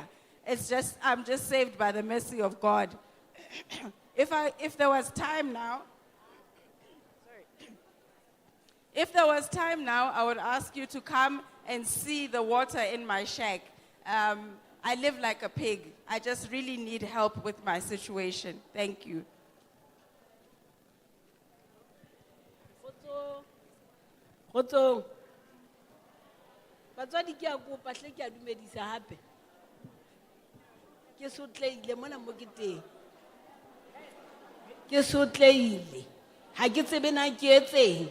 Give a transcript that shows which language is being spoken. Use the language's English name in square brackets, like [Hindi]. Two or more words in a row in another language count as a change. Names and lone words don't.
[English] I'm just saved by the mercy of God. If there was time now, I would ask you to come and see the water in my shack. I live like a pig. I just really need help with my situation. Thank you. [Southern Sotho] Kgotsong. Batswadi ke a kopa hle ke a dumedisa hape. Ke sotleile mona mo ke teng. Ke sotleile. Ha ke tsebe na ke etseng.